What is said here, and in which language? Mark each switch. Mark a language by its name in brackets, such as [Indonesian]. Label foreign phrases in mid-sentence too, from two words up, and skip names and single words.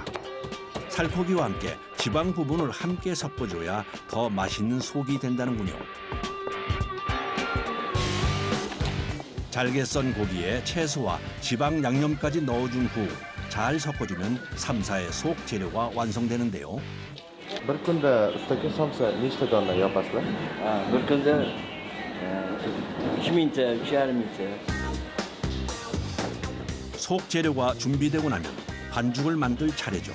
[Korean] 살코기와 함께 지방 부분을 함께 섞어줘야 더 맛있는 속이 된다는군요. 잘게 썬 고기에 채소와 지방 양념까지 넣어준 후 잘 섞어주면 삼사의 속 재료가 완성되는데요. [Uzbek] Bir kunda ustaga somsa nechta dona yopasizlar? Bir kunda 3mingta, 3.5mingta. [Korean] 속 재료가 준비되고 나면 반죽을 만들 차례죠.